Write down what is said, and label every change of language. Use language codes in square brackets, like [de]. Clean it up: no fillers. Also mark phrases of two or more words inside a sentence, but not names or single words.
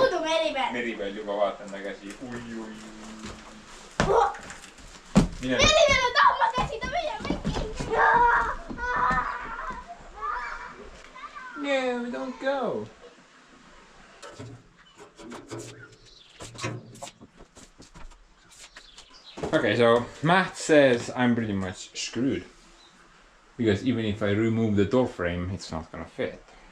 [et] Meribel. Meribel juba vaatan ta käsi. Ui. Meribel on taha oma käsi, ta püüab mind kinni. [en] No, don't go. Okay, so Matt says I'm pretty much screwed. Because even if I remove the door frame, it's not gonna fit.